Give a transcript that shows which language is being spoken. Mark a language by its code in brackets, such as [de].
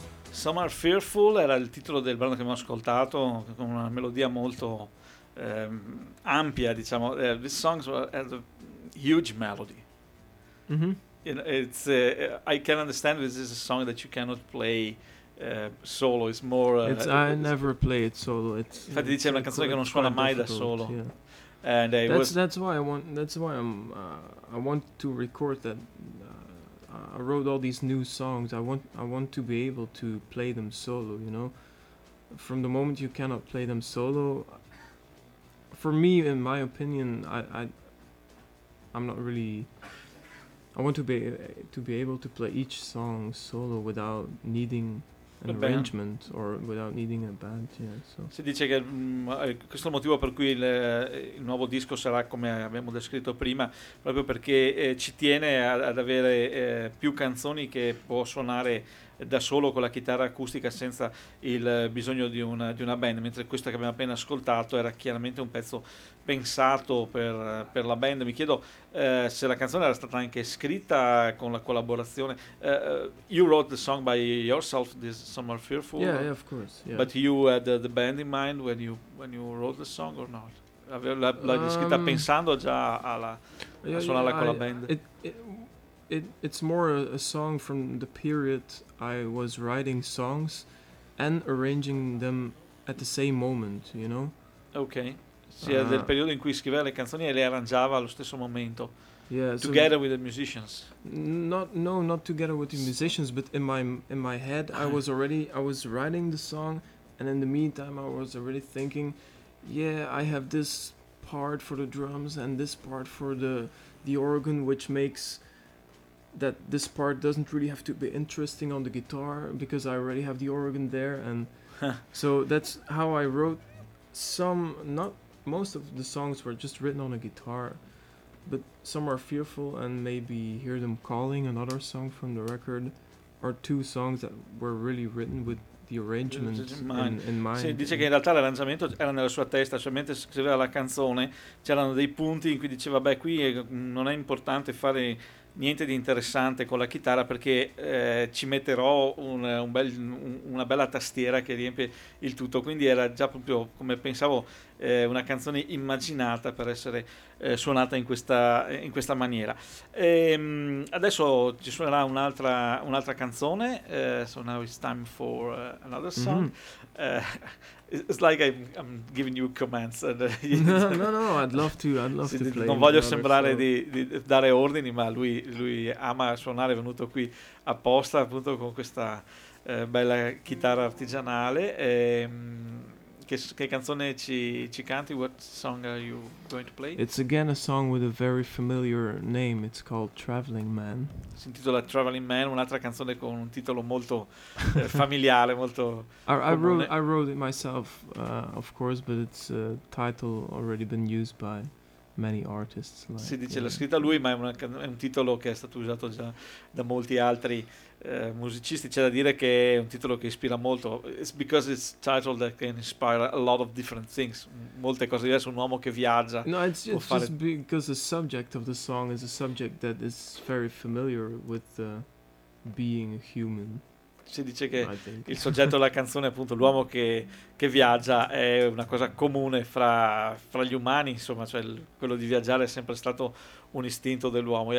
[it] Summer Fearful era il titolo del brano che abbiamo ascoltato, con una melodia molto ampia, diciamo. [en] This song has a huge melody. Mm-hmm. It's, I can understand this is a song that you cannot play solo. It's more. It's, I it's never play it solo. It's, [it] infatti, dice una canzone che non suona mai da solo. [en] Yeah. And that's why I want to record that. I wrote all these new songs. I want to be able to play them solo. You know, from the moment you cannot play them solo, for me, in my opinion, I'm not really. I want to be able to play each song solo without needing. Arrangement or without needing a band, yeah, so. [it] Si dice che questo è il motivo per cui il nuovo disco sarà come abbiamo descritto prima, proprio perché ci tiene ad avere più canzoni che può suonare da solo con la chitarra acustica senza il bisogno di una band, mentre questa che abbiamo appena ascoltato era chiaramente un pezzo pensato per la band. Mi chiedo se la canzone era stata anche scritta con la collaborazione. [en] You wrote the song by yourself, this Summer Fearful. Yeah, yeah, of course. Yeah. But you had the band in mind when you wrote the song or not? [it] L'hai scritta pensando già a suonarla con la band? [en] It's more a song from the period I was writing songs and arranging them at the same moment, you know? Okay. [it] Sì, è del periodo in cui scriveva le canzoni e le arrangiava allo stesso momento. [en] Yeah, together with the musicians. Not together with the musicians, but in my head I was writing the song, and in the meantime I was already thinking, yeah, I have this part for the drums and this part for the organ, which makes that this part doesn't really have to be interesting on the guitar because I already have the organ there, and so that's how I wrote some. Not most of the songs were just written on a guitar, but some are Fearful and maybe Hear Them Calling, another song from the record, are two songs that were really written with the arrangement in mind. [it] Sì, dice che in realtà l'arrangiamento era nella sua testa, cioè mentre scriveva la canzone c'erano dei punti in cui diceva, beh, qui non è importante fare niente di interessante con la chitarra perché ci metterò una bella tastiera che riempie il tutto, quindi era già proprio come pensavo una canzone immaginata per essere suonata in questa maniera. E adesso ci suonerà un'altra canzone. [en] So now it's time for another song. It's like I'm giving you commands. No, I'd love to. I'd love to play. [it] Non voglio sembrare di dare ordini, ma lui ama suonare, è venuto qui apposta appunto con questa bella chitarra artigianale. Che canzone ci canti? [en] What song are you going to play? It's again a song with a very familiar name. It's called Traveling Man. [it] Si intitola Traveling Man, un'altra canzone con un titolo molto familiare, molto. [en] I wrote it myself, of course, but it's a title already been used by many artists. Like, [it] si dice, yeah. L'ha scritta lui, ma è un titolo che è stato usato già da molti altri musicisti. C'è da dire che è un titolo che ispira molto. [en] It's because it's titled that can inspire a lot of different things. [it] Molte cose diverse. Un uomo che viaggia. [en] No, it's just, [it] fare... [en] just because the subject of the song is a subject that is very familiar with being a human. [it] Si dice che il soggetto della canzone, appunto, l'uomo che viaggia, è una cosa comune fra gli umani, insomma, cioè quello di viaggiare è sempre stato un istinto dell'uomo.